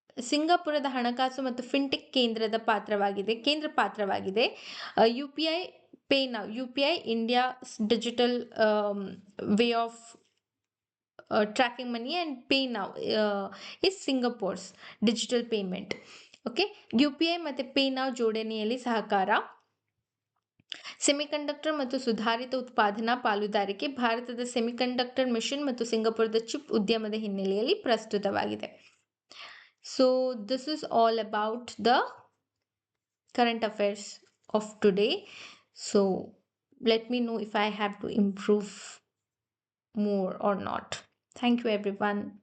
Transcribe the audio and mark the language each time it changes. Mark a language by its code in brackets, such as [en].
[kn] ಸಿಂಗಾಪುರದ ಹಣಕಾಸು ಮತ್ತು ಫಿನ್ಟೆಕ್ ಕೇಂದ್ರ ಪಾತ್ರವಾಗಿದೆ. [en] UPI Pay Now, UPI India digital way of tracking money, and Pay Now is Singapore's digital payment. [kn] Okay, UPI ಮತ್ತು Pay Now ಜೋಡಣೆಯಲ್ಲಿ ಸಹಕಾರ, semiconductor ಮತ್ತು ಸುಧಾರಿತ ಉತ್ಪಾದನಾ ಪಾಲುದಾರಿಕೆ, ಭಾರತದ ಸೆಮಿಕಂಡಕ್ಟರ್ ಮಿಷನ್ ಮತ್ತು ಸಿಂಗಾಪುರದ ಚಿಪ್ ಉದ್ಯಮದ ಹಿನ್ನೆಲೆಯಲ್ಲಿ ಪ್ರಸ್ತುತವಾಗಿದೆ. [en] So this is all about the current affairs of today. So let me know if I have to improve more or not. Thank you everyone.